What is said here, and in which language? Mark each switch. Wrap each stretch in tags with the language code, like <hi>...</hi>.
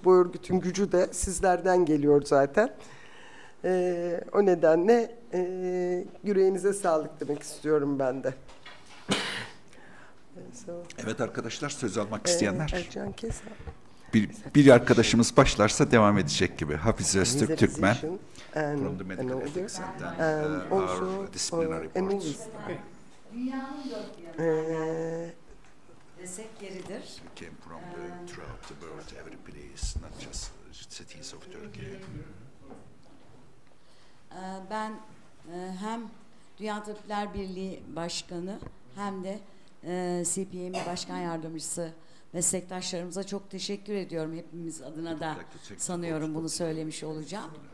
<tr>Bu örgütün gücü de sizlerden geliyor zaten. O nedenle yüreğinize sağlık demek istiyorum ben de. Evet arkadaşlar, söz almak isteyenler. Ercan Kesal. Bir arkadaşımız başlarsa devam edecek gibi. Hafize Öztürk Türkmen.</tr> <en>From the medical ethics and our disciplinary board.</en> <tr>Dünyanın dört bir yanı desek yeridir.</tr> <en>We came from throughout the world, every place, not just cities of Turkey.</en> <tr>Ben hem Dünya Tabipler Birliği Başkanı hem de CPME Başkan Yardımcısı meslektaşlarımıza çok teşekkür ediyorum. Hepimiz adına da sanıyorum bunu söylemiş olacağım.</tr>